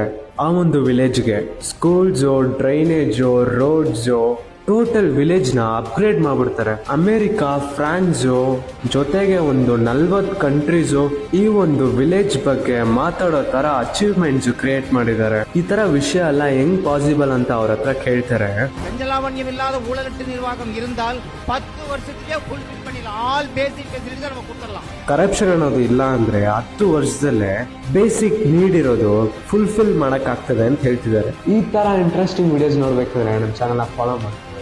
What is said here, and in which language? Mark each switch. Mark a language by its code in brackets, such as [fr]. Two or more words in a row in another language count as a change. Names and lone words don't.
[kn] ಆ ಒಂದು ವಿಲೇಜ್ಗೆ [en] schools, drainage, roads, total village [kn] ನ ಅಪ್ಗ್ರೇಡ್ ಮಾಡ್ಬಿಡ್ತಾರೆ. ಅಮೆರಿಕಾ, ಫ್ರಾನ್ಸು ಜೊತೆಗೆ ಒಂದು 40 ಕಂಟ್ರೀಸು ಈ ಒಂದು ವಿಲೇಜ್ ಬಗ್ಗೆ ಮಾತಾಡೋ ತರ [en] achievements create [kn] ಮಾಡಿದ್ದಾರೆ. ಈ ತರ ವಿಷಯ ಎಲ್ಲ ಹೆಂಗ್ ಪಾಸಿಬಲ್ ಅಂತ ಅವ್ರ ಹತ್ರ ಕೇಳ್ತಾರೆ. [ta] லஞ்சலாவண்யமில்லாத ஊழலற்ற நிர்வாகம் இருந்தால் 10 வருஷத்துக்கே ஃபுல்ஃபில் பண்ணிடலாம். [en] all basic facilities [ta] நம்ம கொடுத்துடலாம். [kn] ಕರಪ್ಷನ್ ಅನ್ನೋದು ಇಲ್ಲ ಅಂದ್ರೆ 10 ವರ್ಷದಲ್ಲೇ [en] basic need [kn] ಇರೋದು ಫುಲ್ಫಿಲ್ ಮಾಡಕ್ ಆಗ್ತದೆ ಅಂತ ಹೇಳ್ತಿದ್ದಾರೆ. ಈ ತರ [en] interesting videos [kn] ನೋಡ್ಬೇಕಂದ್ರೆ ನಮ್ಮ [en] channel follow [kn] ಮಾಡಿ.